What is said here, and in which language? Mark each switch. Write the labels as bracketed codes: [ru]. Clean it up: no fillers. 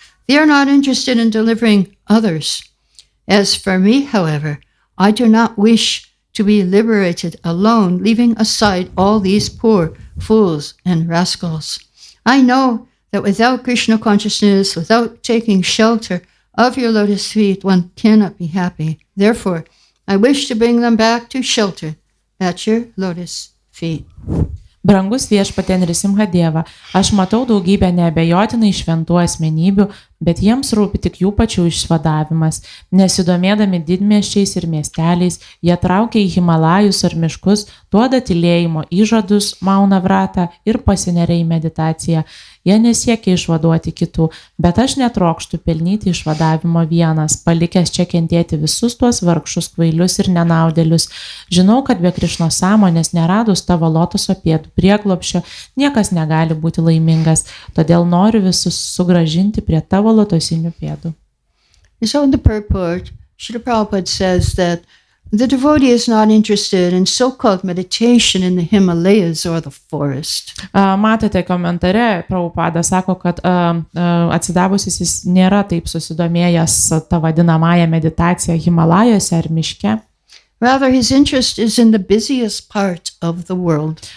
[en] They are not interested in delivering others. As for me, however, I do not wish to be liberated alone, leaving aside all these poor fools and rascals. I know that without Krishna consciousness, without taking shelter of your lotus feet, one cannot be happy. Therefore, I wish to bring them back to shelter at your lotus feet. [lt] Brangus viešpatie Nrisimhadeva, aš matau daugybę neabejotinai šventų asmenybių, bet jiems rūpi tik jų pačių išvadavimas. Nesidomėdami didmiesčiais ir miesteliais, jie traukia į Himalajus ar miškus, duoda tylėjimo įžadus, Mauna Vratą ir pasineria į meditaciją. Jie nesiekia išvaduoti kitų, bet aš netrokštų pelnyti išvadavimo vienas, palikęs čia kentėti visus tuos vargšus, kvailius ir nenaudėlius. Žinau, kad be Krišnos sąmonės neradus tavo lotoso pėdų prieglobsčio, niekas negali būti laimingas, todėl noriu visus sugrąžinti prie tavo lotosinių pėdų. [en] So in the purport, Srila Prabhupada says that the devotee is not interested in so-called meditation in the Himalayas or the forest. [lt] Matėte komentare, Prabhupada sako, kad atsidavusis jis nėra taip susidomėjęs tą vadinamąją meditaciją Himalajuose ar miške. [en] Rather, his interest is in the busiest part of the world.